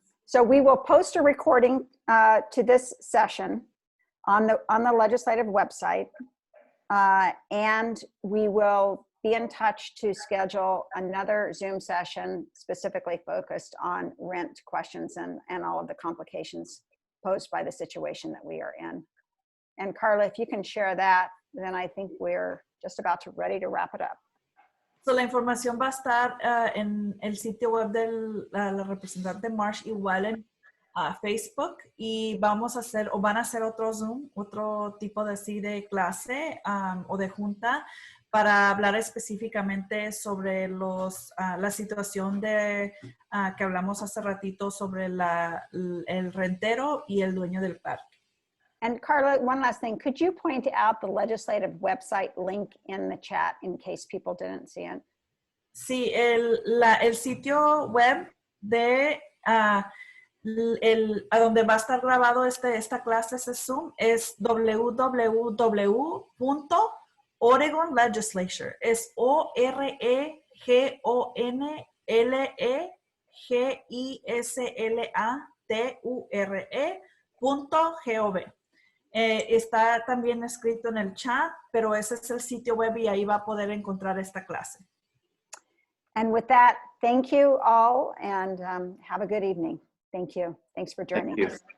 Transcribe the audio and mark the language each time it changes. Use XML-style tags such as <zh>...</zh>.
<en>So we will post a recording to this session on the legislative website, and we will be in touch to schedule another Zoom session specifically focused on rent questions and all of the complications posed by the situation that we are in. And Carla, if you can share that, then I think we're just about ready to wrap it up.</en> <es>So, la información va a estar en el sitio web de la representante Marsh, igual en Facebook, y vamos a hacer, o van a hacer otro Zoom, otro tipo de clase o de junta para hablar específicamente sobre la situación que hablamos hace ratito sobre el rentero y el dueño del parque.</es> <en>And Carla, one last thing, could you point out the legislative website link in the chat in case people didn't see it?</en> <es>Sí, el sitio web de a donde va a estar grabado esta clase, ese Zoom, es www.Oregon Legislature. Es OREGONLEGISLATURE.gov. Está también escrito en el chat, pero ese es el sitio web y ahí va a poder encontrar esta clase.</es> <en>And with that, thank you all, and have a good evening. Thank you. Thanks for joining us.</en>